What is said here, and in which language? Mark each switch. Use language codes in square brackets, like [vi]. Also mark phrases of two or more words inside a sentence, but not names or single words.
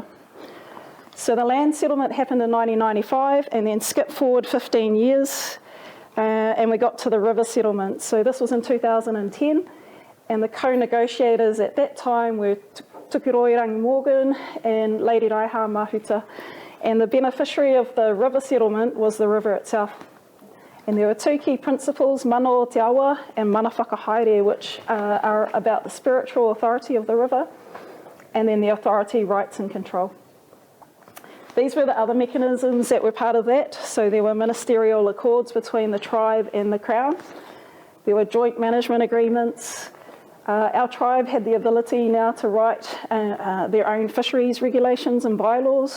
[en] So the land settlement happened in 1995, and then skip forward 15 years, and we got to the river settlement. So this was in 2010, and the co-negotiators at that time were Tukiroirangi Morgan and Lady Raiha Mahuta, and the beneficiary of the river settlement was the river itself. And there were two key principles, [mi] mana o te awa and mana whakahaere, [en] which are about the spiritual authority of the river, and then the authority, rights and control. These were the other mechanisms that were part of that. So there were ministerial accords between the tribe and the Crown. There were joint management agreements. Our tribe had the ability now to write their own fisheries regulations and bylaws.